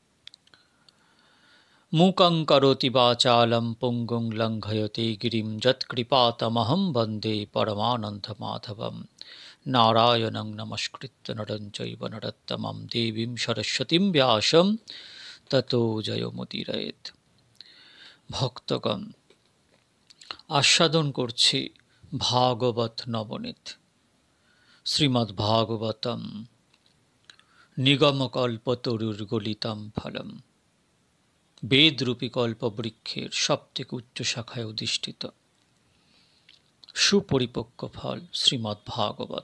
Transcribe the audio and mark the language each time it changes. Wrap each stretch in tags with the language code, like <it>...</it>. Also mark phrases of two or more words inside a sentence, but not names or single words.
<sa>मूकं करोति वाचालं पुङ्गुं लङ्घयते गिरिं यत्कृपातमहं वन्दे परमानन्दमाधवं। नारायणं नमस्कृत्य नरं चैव नरोत्तमं देवीं सरस्वतीं व्यासं ततो जयमुदीरयेत्।</sa> <bn>ভক্তগণ, আস্বাদন করছি ভাগবত নবনীত।</bn> <sa>শ্রীমদ্ ভাগবতম নিগমকল্পতরুর্গলিতম ফলম,</sa> <bn>বেদরূপী কল্পবৃক্ষের সবথেকে উচ্চ শাখায় অধিষ্ঠিত সুপরিপক্ক ফল শ্রীমদ্ ভাগবত।</bn>